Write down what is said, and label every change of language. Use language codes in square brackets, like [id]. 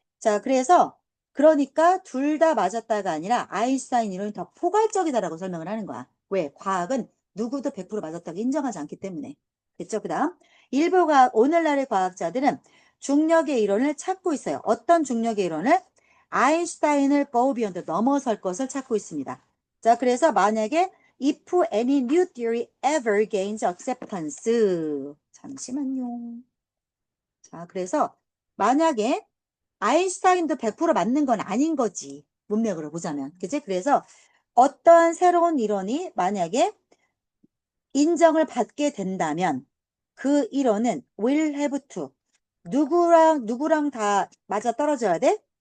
[ko] 자, 그래서 그러니까 둘 다 맞았다가 아니라 아인슈타인 이론이 더 포괄적이다라고 설명을 하는 거야. 왜? 과학은 누구도 100% 맞았다고 인정하지 않기 때문에. 됐죠? 그 다음 오늘날의 과학자들은 중력의 이론을 찾고 있어요. 어떤 중력의 이론을? 아인슈타인을 [en] go beyond [ko] 넘어설 것을 찾고 있습니다. 자, 그래서 만약에 [en] if any new theory ever gains acceptance [ko] 잠시만요. 자, 그래서 만약에 아인슈타인도 100% 맞는 건 아닌 거지. 문맥으로 보자면. 그치? 그래서 어떠한 새로운 이론이 만약에 인정을 받게 된다면 그 이론은 [en] will have to [ko] 누구랑 다 맞아 떨어져야 돼?